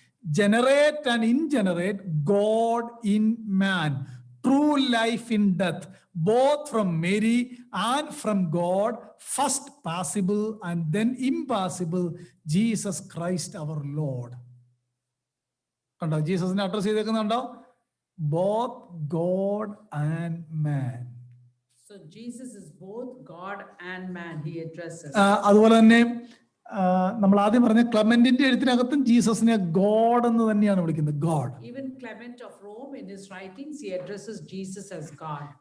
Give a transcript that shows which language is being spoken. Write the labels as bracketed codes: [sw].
[en] generate and ingenerate God in man, true life in death, both from Mary and from God, first possible and then impossible, Jesus Christ our Lord. [ml] കണ്ടോ, ജീസസിനെ address ചെയ്തേക്കുന്നുണ്ടോ? [en] Both God and man. So Jesus is both God and man, he addresses. [ml] അതുപോലെ തന്നെ നമ്മൾ ആദ്യം പറഞ്ഞ ക്ലെമന്റിന്റെ എഴുത്തിനകത്തും ജീസസിനെ God എന്ന് തന്നെയാണ് വിളിക്കുന്നത്, God. [en] Even Clement of Rome in his writings he addresses Jesus as God.